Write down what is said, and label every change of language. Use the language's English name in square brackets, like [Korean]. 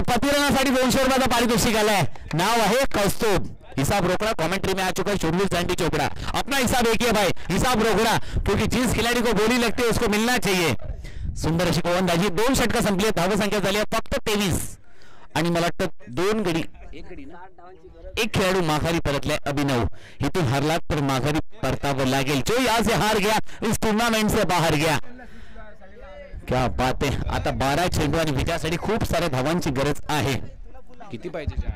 [Marathi] पतिराणासाठी 200 रुपयाचं पारितोषिक आलंय. नाव आहे कौस्तुभ. [Hindi] हिसाब रोकड़ा कमेंट्री में आ चुका है शुरवीर सैंडी चोपड़ा. अपना हिसाब एक है भाई, हिसाब रोकड़ा, क्योंकि जिस खिलाड़ी को बोली लगती है उसको मिलना चाहिए. [Marathi] सुंदर अशी गोलंदाजी. 2 षटका संपली. धावसंख्या झाली फक्त 23 आणि मला वाटतं 2 गडी एक खेळाडू माघारी परतलाय. अभिनव इथून हरला तर माघारी परतावं लागेल. [Hindi] जो यहाँ से हार गया इस टूर्नामेंट से बाहर गया. क्या बात आहे. [Marathi] आता 12 चेंडू आणि विजयासाठी खूप साऱ्या धावांची गरज आहे. किती पाहिजे?